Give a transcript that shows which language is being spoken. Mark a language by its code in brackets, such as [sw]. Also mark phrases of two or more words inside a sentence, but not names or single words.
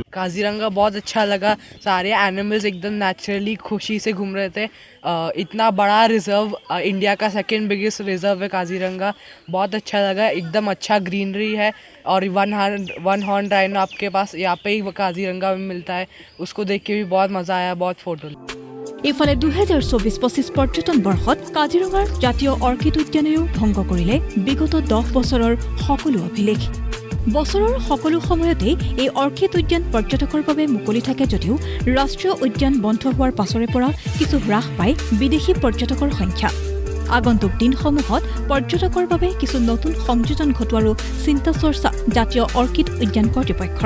[hi] काजीरंगा बहुत अच्छा लगा सारे एनिमल्स एकदम नेचुरली खुशी से घूम रहे थे इतना बड़ा रिजर्व इंडिया का [en] second biggest reserve [hi] है काजीरंगा बहुत अच्छा लगा एकदम अच्छा ग्रीनरी है और [en] one horn rhino [hi] आपके पास यहाँ पे ही काजीरंगा में मिलता है उसको देख के भी बहुत मज़ा आया बहुत फोटो [as] ইফালে 2024-25 পৰ্যটন বৰ্ষত কাজিৰঙাৰ জাতীয় অৰ্কিড উদ্যানেও ভংগ কৰিলে বিগত 10 বছৰৰ সকলো অভিলেখ বছৰৰ সকলো সময়তে এই অৰ্কিড উদ্যান পৰ্যটকৰ বাবে মুকলি থাকে যদিও ৰাষ্ট্ৰীয় উদ্যান বন্ধ হোৱাৰ পাছৰে পৰা কিছু হ্ৰাস পায় বিদেশী পৰ্যটকৰ সংখ্যা আগন্তুক দিনসমূহত পৰ্যটকৰ বাবে কিছু নতুন সংযোজন ঘটোৱাৰো চিন্তা চৰ্চা জাতীয় অৰ্কিড উদ্যান কৰ্তৃপক্ষৰ